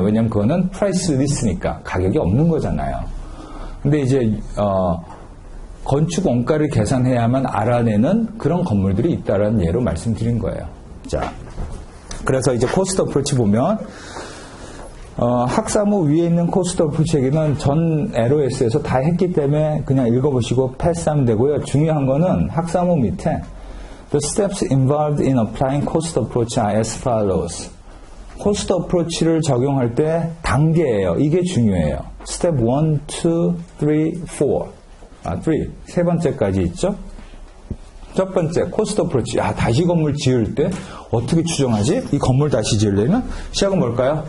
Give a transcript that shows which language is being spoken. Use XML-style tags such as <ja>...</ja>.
<ko>왜냐면 그거는 프라이스 리스니까 가격이 없는 거잖아요. 근데 이제 건축 원가를 계산해야만 알아내는 그런 건물들이 있다라는 예로 말씀드린 거예요. 자, 그래서 이제 코스트 어프로치 보면 학사모 위에 있는 코스트 어프로치 얘기는 전 LOS에서 다 했기 때문에 그냥 읽어보시고 패스하면 되고요. 중요한 거는 학사모 밑에</ko> <en>The steps involved in applying cost approach are as follows.</en> <ko>코스트 어프로치를 적용할 때 단계예요. 이게 중요해요. 스텝 1, 2, 3, 4. 3. 세 번째까지 있죠. 첫 번째, 코스트 어프로치. 다시 건물 지을 때 어떻게 추정하지? 이 건물 다시 지으려면 시작은 뭘까요?</ko>